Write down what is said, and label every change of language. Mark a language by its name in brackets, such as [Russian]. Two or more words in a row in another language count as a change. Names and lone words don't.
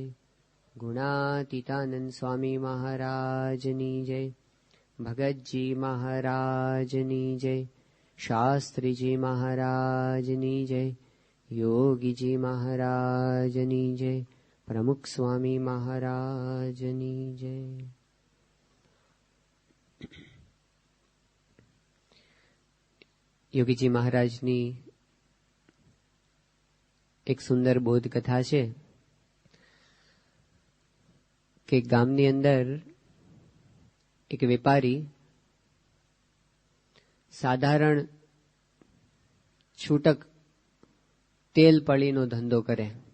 [Gujarati] ગુણાતીતાનંદ સ્વામી મહારાજની જય। ભગતજી મહારાજની જય। શાસ્ત્રી જી મહારાજની જય। યોગી જી મહારાજની જય। પ્રમુખ સ્વામી મહારાજની જય। યોગીજી મહારાજની એક સુંદર બોધ કથા છે કે ગામની અંદર એક વેપારી સાધારણ છૂટક તેલ પળીનો ધંધો કરે.